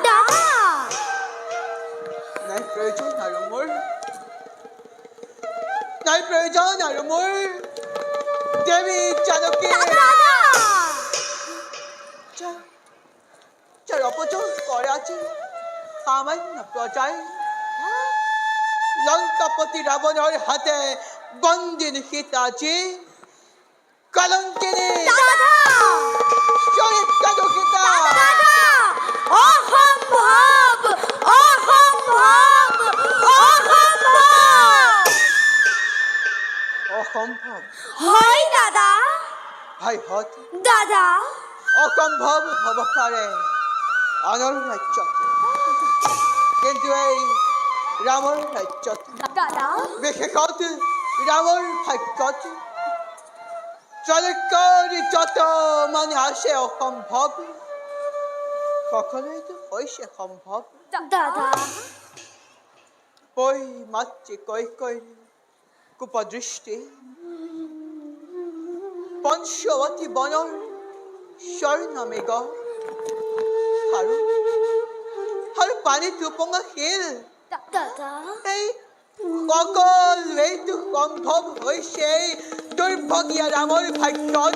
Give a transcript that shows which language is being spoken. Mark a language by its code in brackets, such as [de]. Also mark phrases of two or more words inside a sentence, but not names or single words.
[as] নাই প্ৰয়োজন আৰু মোৰ দেৱী জানকী যাৰ অপচয় কৰে আজি সামান্য প্ৰজাই লংকাপতি ৰাৱণৰ হাতে বন্দিনী সীতাজী কলঙ্কিনী চরিত্র দুঃখিতা অসম্ভব অসম্ভব অসম্ভব অসম্ভৱ হয় দাদা ভাই হত দাদা অসম্ভৱ হ'ব পাৰে আনৰ ৰাজ্যত কিন্তু এই ৰামৰ ৰাজ্যত দাদা বিশেষত ৰামৰ ভাগ্যত জলকরি যত মানে আসে [bn] অসম্ভব কখনোই তো হয়েছে সম্ভব [as] দাদা ওই মাতৃ কৈকেয়ী কুপদৃষ্টি পঞ্চবতী বনৰ স্বৰ্ণমেঘ আৰু পানীত উপঙা শিল দাদা এই সকলোৱেইটো সম্ভৱ হৈছে দুৰ্ভগীয়া ৰামৰ ভাগ্যত